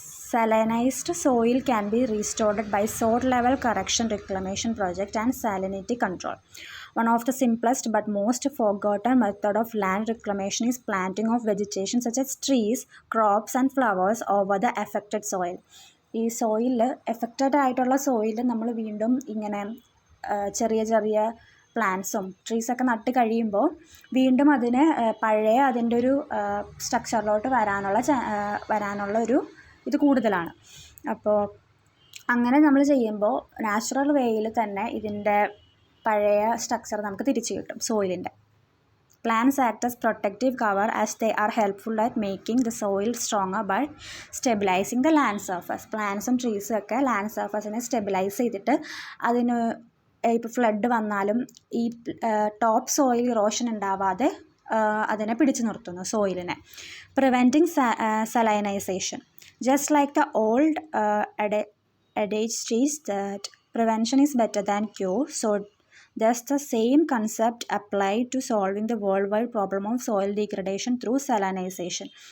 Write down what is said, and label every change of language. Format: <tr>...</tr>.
<en>Salinized soil can be restored by soil level correction reclamation project and salinity control. One of the simplest but most forgotten method of land reclamation is planting of vegetation such as trees, crops and flowers over the affected soil.</en> <ml>ഈ സോയിലിൽ affected ആയിട്ടുള്ള soil നമ്മൾ വീണ്ടും ഇങ്ങനെ ചെറിയ ചെറിയ പ്ലാന്റ്സും ട്രീസൊക്കെ നട്ട് കഴിയുമ്പോൾ വീണ്ടും അതിന് പഴയ അതിൻ്റെ ഒരു സ്ട്രക്ചറിലോട്ട് വരാനുള്ള ഒരു ഇത് കൂടുതലാണ്. അപ്പോൾ അങ്ങനെ നമ്മൾ ചെയ്യുമ്പോൾ നാച്ചുറൽ വേയിൽ തന്നെ ഇതിൻ്റെ പഴയ സ്ട്രക്ചർ നമുക്ക് തിരിച്ചു കിട്ടും സോയിലിൻ്റെ.</ml> <en>Plants act as protective cover as they are helpful at making the soil stronger by stabilizing the land surface.</en> <ml>പ്ലാന്റ്സും ട്രീസും ഒക്കെ ലാൻഡ് സർഫസിനെ സ്റ്റെബിലൈസ് ചെയ്തിട്ട് അതിന് ഇപ്പോൾ ഫ്ലഡ് വന്നാലും ഈ ടോപ്പ് സോയിൽ ഇറോഷൻ ഉണ്ടാവാതെ അതിനെ പിടിച്ചു നിർത്തുന്നു സോയിലിനെ.</ml> <en>Preventing salinization. Just like the old adage states that prevention is better than cure, so thus the same concept applied to solving the worldwide problem of soil degradation through salinization.</en>